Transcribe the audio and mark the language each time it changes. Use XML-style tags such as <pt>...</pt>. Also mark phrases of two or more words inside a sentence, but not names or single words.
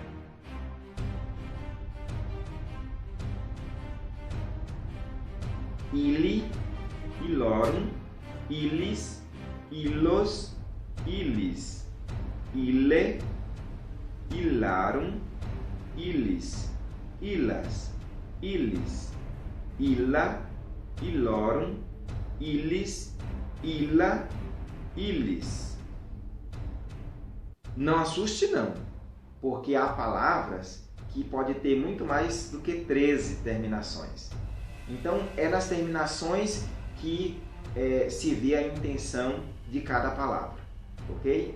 <la>Ili, ilorum, illis, illos, illis, ille, illarum, illis, illas, illis, illa, illorum, illis, illa, illis.</la> <pt>Não assuste não, porque há palavras que pode ter muito mais do que 13 terminações. Então, é nas terminações que se vê a intenção de cada palavra, ok?</pt>